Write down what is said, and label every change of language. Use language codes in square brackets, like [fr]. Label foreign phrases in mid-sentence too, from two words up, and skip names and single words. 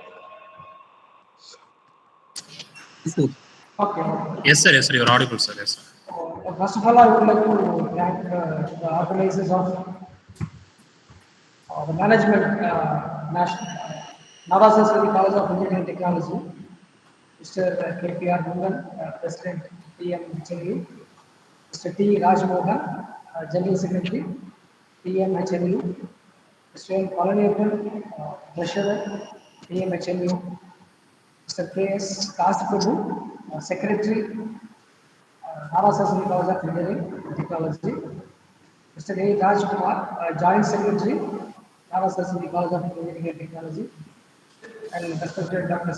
[en] Sir, Okay. Yes, sir. Yes, sir. You're audible, sir. Yes, sir. First of all, I would like to thank the organizers of the management, National Nadar College of Engineering and Technology, Mr. KPR Mungan, President PM HLU, Mr. T. Rajmohan, General Secretary, PM HLU, Mr. N. Palaniappan, Treasurer, PM HLU, Mr. K.S. Prabhu, Secretary, Saraswathi College of Engineering and Technology, Mr. A. Rajkumar, Joint Secretary, Saraswathi College of Engineering and Technology, and respected Dr.